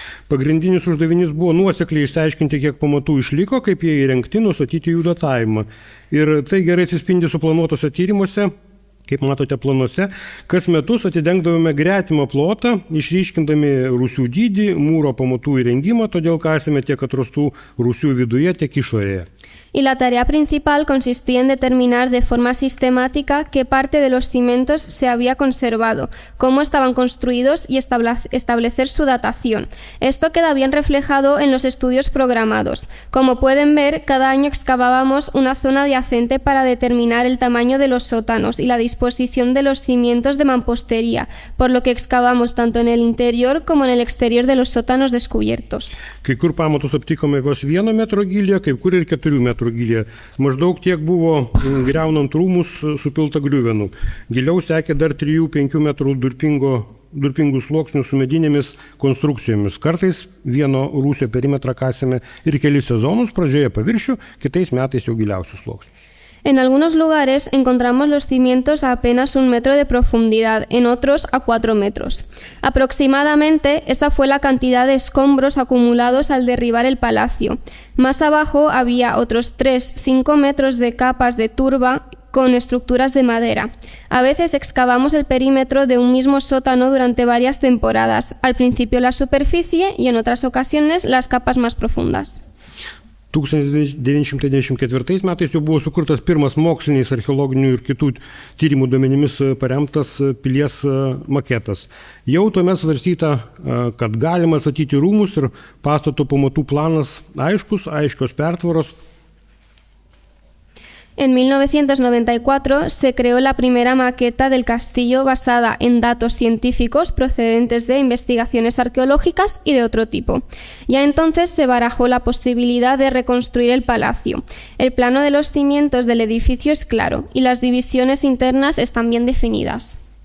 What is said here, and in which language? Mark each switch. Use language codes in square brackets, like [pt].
[lt] Pagrindinis uždavinys buvo nuosekliai išsiaiškinti, kiek pamatų išliko, kaip jie įrengti, nustatyti jų datavimą. Ir tai gerai atsispindi suplanuotose tyrimuose. Kaip matote planuose, kas metus atidengdavome gretimą plotą, išryškindami rūsių dydį, mūro pamatų įrengimą, todėl kasėme tiek atrastų rūsių viduje, tiek išorėje. [es] Y la tarea principal consistía en determinar de forma sistemática qué parte de los cimientos se había conservado, cómo estaban construidos y establecer su datación. Esto queda bien reflejado en los estudios programados. Como pueden ver, cada año excavábamos una zona adyacente para determinar el tamaño de los sótanos y la disposición de los cimientos de mampostería, por lo que excavamos tanto en el interior como en el exterior de los sótanos descubiertos. [lt] Kai kur pamatus aptikome vos 1 metro gylyje, kai kur ir 4 metrų gylyje. Maždaug tiek buvo griaunant rūmus supilta griuvenų. Giliau sekė dar 3-5 metrų durpingų sluoksnių su medinėmis konstrukcijomis. Kartais vieno rūsio perimetrą kasėme ir kelis sezonus, pradžioje paviršių, kitais metais jau giliausius sluoksnius. [es] En algunos lugares encontramos los cimientos a apenas 1 metro de profundidad, en otros a 4 metros. Aproximadamente esa fue la cantidad de escombros acumulados al derribar el palacio. Más abajo había otros 3-5 metros de capas de turba con estructuras de madera. A veces excavamos el perímetro de un mismo sótano durante varias temporadas, al principio la superficie y en otras ocasiones las capas más profundas. [lt] 1994 metais jau buvo sukurtas pirmas moksliniais archeologinių ir kitų tyrimų duomenimis paremtas pilies maketas. Jau tuomet svarstyta, kad galima atstatyti rūmus ir pastato pamatų planas aiškios pertvaros. [es] En 1994 se creó la primera maqueta del castillo basada en datos científicos procedentes de investigaciones arqueológicas y de otro tipo. Ya entonces se barajó la posibilidad de reconstruir el palacio. El plano de los cimientos del edificio es claro y las divisiones internas están bien definidas.